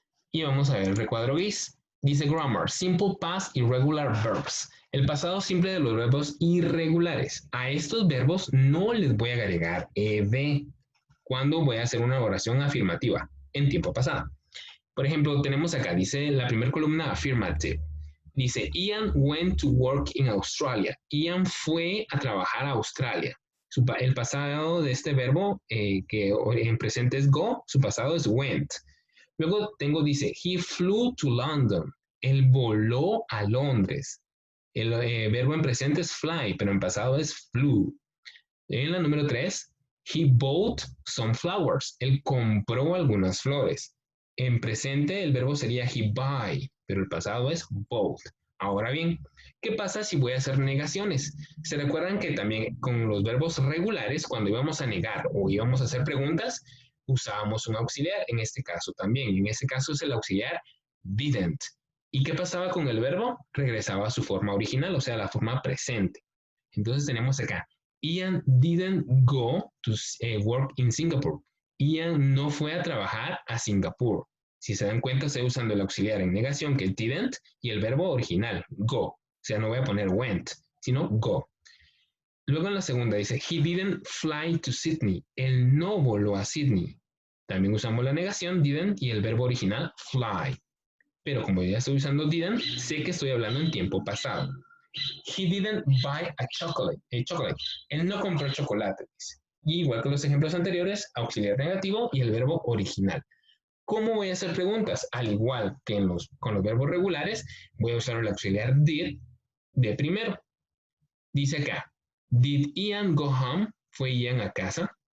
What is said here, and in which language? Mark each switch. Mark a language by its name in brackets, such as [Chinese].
[Spanish] Y vamos a ver el recuadro gris. Dice [English] grammar, simple past irregular verbs. [Spanish] El pasado simple de los verbos irregulares. A estos verbos no les voy a agregar ed cuando voy a hacer una oración afirmativa en tiempo pasado. Por ejemplo, tenemos acá, dice la primera columna affirmative. [English] Dice, Ian went to work in Australia. [Spanish] Ian fue a trabajar a Australia. El pasado de este verbo, que en presente es go, su pasado es went. Luego dice, [English] he flew to London. [Spanish] Él voló a Londres. El verbo en presente es fly, pero en pasado es flew. En la número 3, [English] he bought some flowers. [Spanish] Él compró algunas flores. En presente el verbo sería [English] he buy, [Spanish] pero el pasado es bought. Ahora bien, ¿qué pasa si voy a hacer negaciones? ¿Se recuerdan que también con los verbos regulares, cuando íbamos a negar o íbamos a hacer preguntas, usábamos un auxiliar? En este caso también. En este caso es el auxiliar didn't. ¿Y qué pasaba con el verbo? Regresaba a su forma original, o sea, la forma presente. Entonces tenemos acá, [English] Ian didn't go to work in Singapore. [Spanish] Ian no fue a trabajar a Singapur. Si se dan cuenta, estoy usando el auxiliar en negación, que es didn't, y el verbo original, go. O sea, no voy a poner went, sino go. Luego en la segunda dice, [English] he didn't fly to Sydney. [Spanish] Él no voló a Sydney. También usamos la negación, didn't, y el verbo original, fly. Pero como ya estoy usando didn't, sé que estoy hablando en tiempo pasado. [English] He didn't buy a chocolate. [Spanish] Él no compró chocolate. Y igual que los ejemplos anteriores, auxiliar negativo y el verbo original. ¿Cómo voy a hacer preguntas? Al igual que con los verbos regulares, voy a usar el auxiliar did de primero. Dice acá, [English] did Ian go home? [Spanish] ¿Fue Ian a casa?